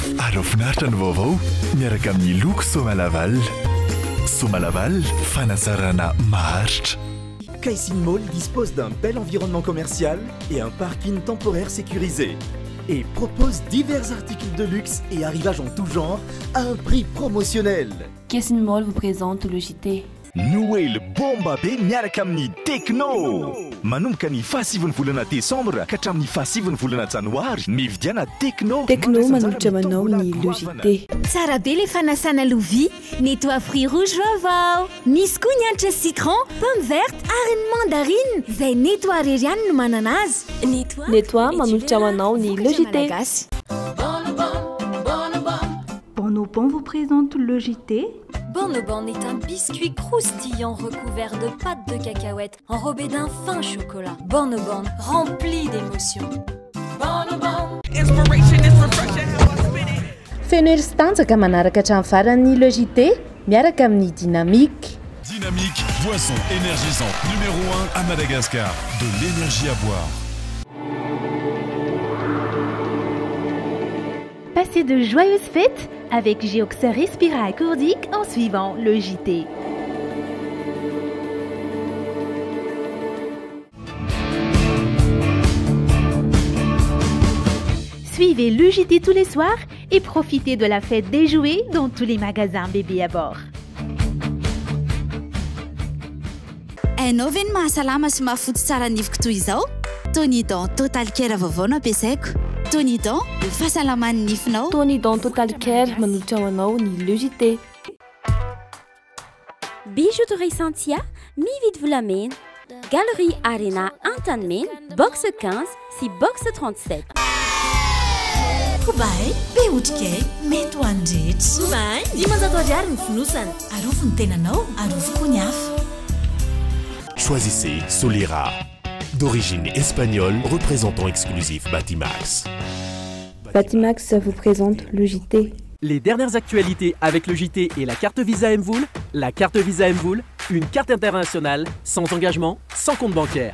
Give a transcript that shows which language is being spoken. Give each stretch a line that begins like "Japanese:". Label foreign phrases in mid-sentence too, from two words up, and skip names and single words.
Malagasy: Ary finaritra ny vaovao miaraka amin'ny loko Somalaval. Somalaval, fanasarana maharitra.
French: Caissine Mall dispose d'un bel environnement commercial et un parking temporaire sécurisé. Et propose divers articles de luxe et arrivages en tout genre à un prix promotionnel. Caissine Mall vous présente le JT.
Malagasy: Noël bomba be miaraka amin'ny Tecno. Manomboka ny fahasivany volana Desambra ka hatramin'ny fahasivany volana Janoary mividiana Tecno. Tecno manolotra manao ny le JT. Tsara be le fanasana lovia,
French: nettoie fruits rouges vaovao.
Malagasy: Misy koa ny hanitra citron,
French: pomme verte
Malagasy: ary ny mandarine. Izay nettoie rery ihany no manana azy. Nettoie manolotra manao ny le JT.
French: Bonobon vous présente le JT. Bonobon est un biscuit croustillant recouvert de pâte de cacahuète enrobé d'un fin chocolat. Bonobon, rempli d'émotions.
Malagasy: Feno ery sy tanjaka manaraka hatramin'ny farany le JT miaraka amin'ny Dynamique.
French: Dynamique, boisson énergisante numéro 1 à Madagascar. De l'énergie à boire. Passez de joyeuses fêtes avec Géoxer Respira accordique en suivant le JT. Suivez le JT tous les soirs et profitez de la fête des jouets dans tous les magasins bébés à bord.
Malagasy: Hainao ve ny mahasalama sy mahafotsy tsara nifiko toy izao? Tonidon Total Care vaovao no ampiasaiko. Tonidon, ny fahasalaman'ny nifinao. Tonidon Total Care manolotra manao ny le JT.
French: Bijouterie Santia, mi-vide vous l'amène. Galerie Arena Antanmen, box 15, si box 37.
Malagasy: Kobai, be otrikay, mety ho an'ny rehetra. Kobai, dimanjato ariary ny fonosana. Arofo ny tenanao, arofo koa ny hafa.
French: Choisissez Solera, d'origine espagnole, représentant exclusif Batimax. Batimax vous présente le JT. Les dernières actualités avec le JT et la carte Visa Mvoul. La carte Visa Mvoul, une carte internationale, sans engagement, sans compte bancaire.